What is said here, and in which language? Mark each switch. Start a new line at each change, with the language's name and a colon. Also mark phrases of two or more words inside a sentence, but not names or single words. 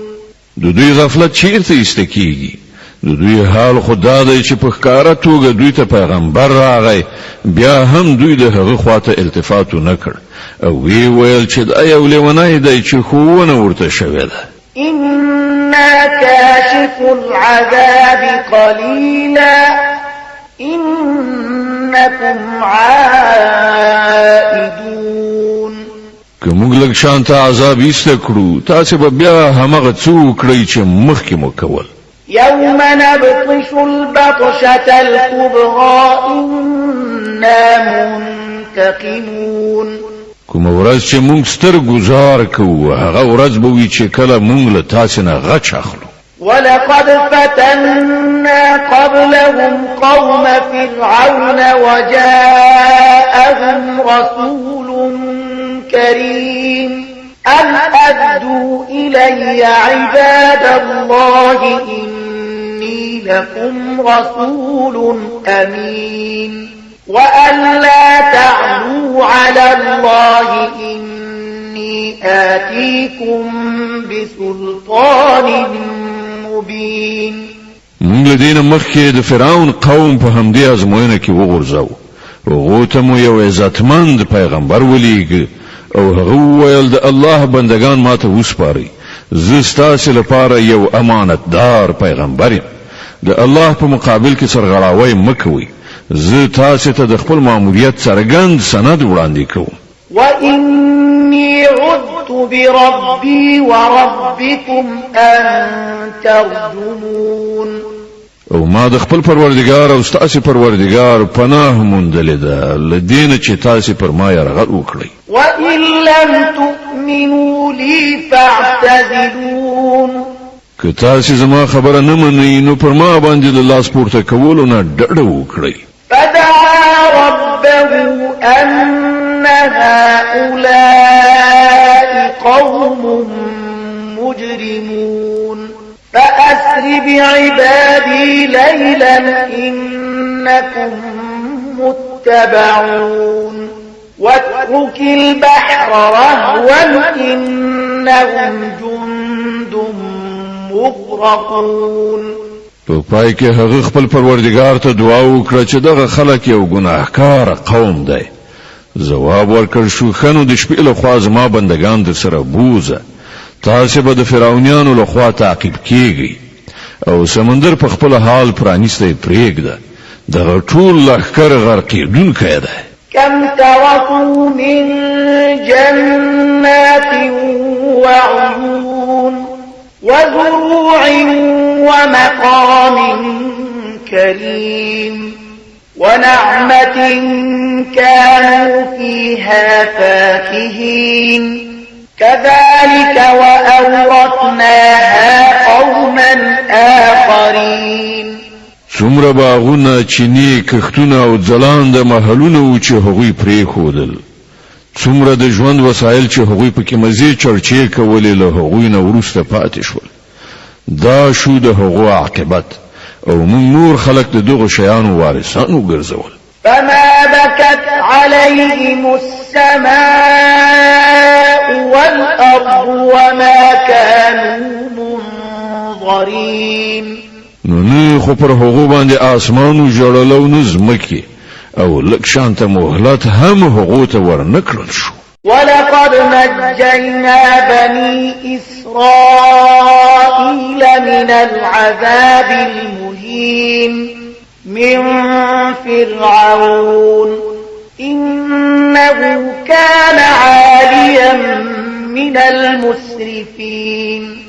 Pashto: د دوی غفلت چیرته ایسته کیږي؟ د دوی حال خدا دی چې په ښکاره توګه دوی ته پیغمبر راغی بیا هم دوی د هغه خواته التفات نه کړ او وی ویل چې دا یو لیونی دی چې ښوونه ورته شوې ده.
Arabic: إنا كاشف العذاب قليلا إنكم عائدون.
Pashto: که موږ لږ شانته عذاب ایسته کړو تاسو به بیا همغه څه وکړئ چې مخکې مو کول.
Arabic: يوم نبطش البطشة الكبرى إنا منتقمون.
Pashto: کوم ورځ چې مونږ ستر گزار کوو هغه ورځ به وي چې کله مونږ له تاسو نه غچ اخلو.
Arabic: ولقد فتنا قبلهم قوم فرعون وجاءهم رسول كريم أن أدوا إلي عباد الله إني لكم رسول أمين وأن لا تعلوا على الله إني آتيكم بسلطان مبين.
Pashto: موږ له دینه مخکې د فرعون قوم په همدې ازموینه کې وغورځاو. هغه ته مو یو عزتمند پیغمبر ولېږه او هغه وویل د الله بندگان ماته وسپارئ. زه ستاسو لپاره یو امانتدار پیغمبر یم. د الله په مقابل کې سرغړاوی مه کوئ. زه تاسو ته د خپل ماموریت څرګند سند وړاندې کوم.
Arabic: وَإِنِّي عُذْتُ بِرَبِّي وَرَبِّكُمْ أَن تَرْجُمُونَ.
Pashto: او ما د خپل پروردگار او ستاسو پروردگار پناه موندلې ده لدین چې تاسو پر ما یرغل وکړي.
Arabic: وَإِن لَّمْ تُؤْمِنُوا لِي فَاعْتَزِلُونِ.
Pashto: که تاسو زما خبره نه منئ نو پر ما باندې د لاس پورته کولو نه ډډه وکړئ.
Arabic: فدعا ربه أن هؤلاء قوم مجرمون فأسر بعبادي ليلا إنكم متبعون واترك البحر رهوا إنهم جند مغرقون.
Pashto: په پای کې هغه خپل پروردگار ته دعا وکړه چې دغه خلک یو ګناهکار قوم دی. جواب ورکړ شو خنو د شپې له خوا زما بندگان در سره بوزه. تاسو به د فرعونانو له خوا تعقیب کیږئ او سمندر په خپل حال پرانیسته پرېږده. دغه ټول لښکر غرقېدونکی دی.
Arabic: كم تركوا من جنات وعيون وزروع ومقام كريم ونعمة كانوا فيها فاكهين كذلك وأورثناها قوما آخرين.
Pashto: څومره باغونه چینی کښتونه او ځلانده محلونه و چې هغوی پرېښودل. څومره د ژوند وسایل چې هغوی پکې مزې چرچې کولې له هغوی نه وروسته پاتې شول. دا شو د هغو عاقبت او موږ نور خلق د دغو شیانو وارثان وګرځول.
Arabic: فما بكت عليهم السماء والأرض وما كانوا منظرين.
Pashto: نو نه خو پر هغو باندې آسمانو ژړل او نه ځمکې او لږ شانته مهلت هم هغو ته ورنکړل شو.
Arabic: ولقد نجينا بني إسرائيل من العذاب المهين من فرعون إنه كان عاليا من المسرفين.